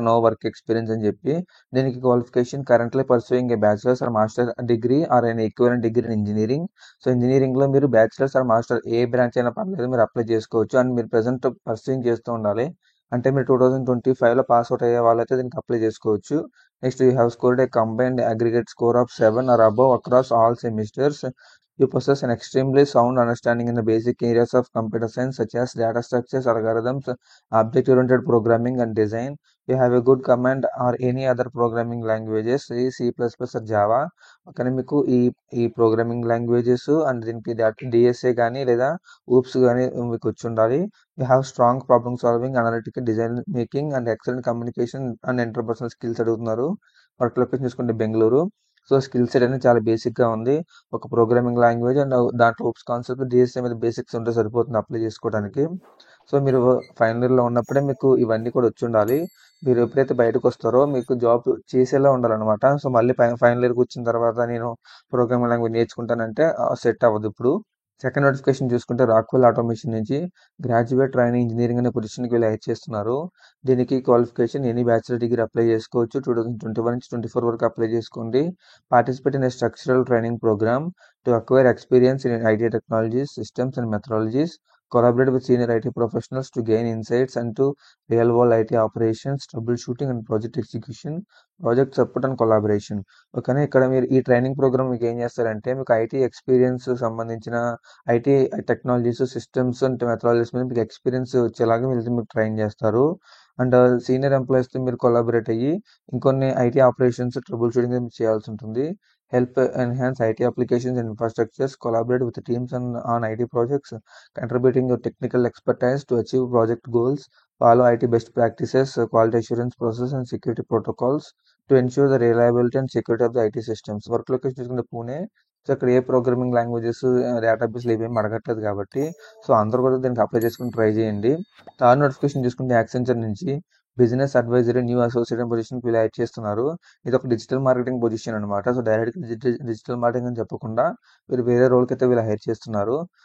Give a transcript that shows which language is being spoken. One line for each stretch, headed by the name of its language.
English: no work experience
Telugu: అని చెప్పి.
English: దీనికి qualification currently pursuing a bachelor's or master degree or an equivalent degree in engineering.
Telugu: So engineering లో మీరు bachelors are master ఏ branch అయినా పర్లేదు, మీరు అప్లై చేసుకోవచ్చు. అండ్ మీరు ప్రెసెంట్ పర్సూయింగ్ చేస్తూ ఉండాలి. అంటే మీరు 2025లో పాస్ అవుట్ అయ్యే వాళ్ళైతే దీనికి అప్లై చేసుకోవచ్చు.
English: Next you have scored a combined aggregate score of 7 or above across all semesters. You possess an extremely sound understanding in the basic areas of computer science such as data structures, algorithms, object-oriented programming and design. You have a good command or any other programming languages, C++ or Java.
Telugu: కానీ మీకు ఈ programming languages and దీనికి DSA కానీ లేదా oops కానీ మీకు వచ్చి ఉండాలి.
English: You have strong problem solving, analytical design making and excellent communication and interpersonal skills అడుగుతున్నారు.
Telugu: వర్క్ లొకేషన్ చూసుకుంటే బెంగళూరు. సో స్కిల్ సెట్ అనేది చాలా బేసిక్గా ఉంది. ఒక ప్రోగ్రామింగ్ లాంగ్వేజ్ అండ్ దాంట్లో ఊప్స్ కాన్సెప్ట్, డిఎస్ఏ మీద బేసిక్స్ ఉంటే సరిపోతుంది అప్లై చేసుకోవడానికి. సో మీరు ఫైనల్ ఇయర్లో ఉన్నప్పుడే మీకు ఇవన్నీ కూడా వచ్చి ఉండాలి. మీరు ఎప్పుడైతే బయటకు వస్తారో మీకు జాబ్ చేసేలా ఉండాలన్నమాట. సో మళ్ళీ ఫైనల్ ఇయర్కి వచ్చిన తర్వాత నేను ప్రోగ్రామింగ్ లాంగ్వేజ్ నేర్చుకుంటానంటే సెట్ అవ్వదు ఇప్పుడు. సెకండ్ నోటిఫికేషన్ చూసుకుంటే రాక్వెల్ ఆటోమేషన్ నుంచి గ్రాడ్యుయేట్ ట్రైనింగ్ ఇంజనీరింగ్ అనే పొజిషన్కి వీళ్ళు హైర్ చేస్తున్నారు. దీనికి qualification any bachelor degree apply చేసుకోవచ్చు. 2021 నుంచి 24 వరకు అప్లై చేసుకోండి.
English: Participate in structural training program to acquire experience in IT technologies, systems and methodologies. Collaborate with senior IT professionals to gain insights into real-world IT operations, troubleshooting and project execution, project support and collaboration.
Telugu: ఓకేనా, ఇక్కడ మీరు ఈ training programme మీకు ఏం చేస్తారంటే మీకు IT experience సంబంధించిన IT technologies, systems and methodologies మీద మీకు ఎక్స్పీరియన్స్ వచ్చేలాగా వీళ్ళు మీకు ట్రైన్ చేస్తారు. అండ్ సీనియర్ ఎంప్లాయీస్తో మీరు కొలాబరేట్ అయ్యి ఇంకొన్ని ఐటీ ఆపరేషన్స్, ట్రబుల్ షూటింగ్ చేయాల్సి ఉంటుంది.
English: Help enhance IT applications and infrastructures, collaborate with the teams on IT projects, contributing your technical expertise to achieve project goals, follow IT best practices, quality assurance process and security protocols to ensure the reliability and security of the IT systems.
Telugu: Work location చూసుకుంటే Pune. So ఇక్కడ ఏ programming languages, డేటాబేస్లు ఇవేమి అడగట్లేదు కాబట్టి so అందరూ కూడా దీనికి apply చేసుకుని ట్రై చేయండి. థర్డ్ నోటిఫికేషన్ చూసుకుంటే యాక్సెంచర్ నుంచి బిజినెస్ అడ్వైజరీ న్యూ అసోసియేట్ పొజిషన్కి వీళ్ళు యాడ్ చేస్తున్నారు. ఇది ఒక డిజిటల్ మార్కెటింగ్ పొజిషన్ అనమాట. సో డైరెక్ట్ డిజిటల్ మార్కెటింగ్ అని చెప్పకుండా వీళ్ళు వేరే రోల్కి అయితే వీళ్ళు హైర్ చేస్తున్నారు.